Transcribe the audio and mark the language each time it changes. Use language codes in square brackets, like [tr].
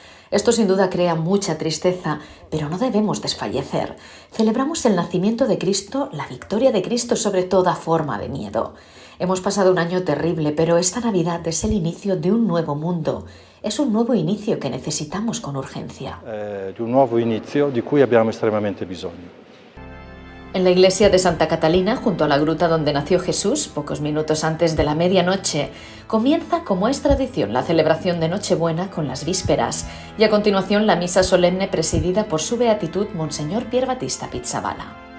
[es] Esto sin duda crea mucha tristeza, pero no debemos desfallecer. Celebramos el nacimiento de Cristo, la victoria de Cristo sobre toda forma de miedo. Hemos pasado un año terrible, pero esta Navidad es el inicio de un nuevo mundo. Es un nuevo inicio que necesitamos con urgencia. De un nuevo inicio [it] di cui abbiamo estremamente bisogno. [es] En la iglesia de Santa Catalina, junto a la gruta donde nació Jesús, pocos minutos antes de la medianoche, comienza, como es tradición, la celebración de Nochebuena con las vísperas y a continuación la misa solemne presidida por su beatitud Monseñor Pier Battista Pizzaballa.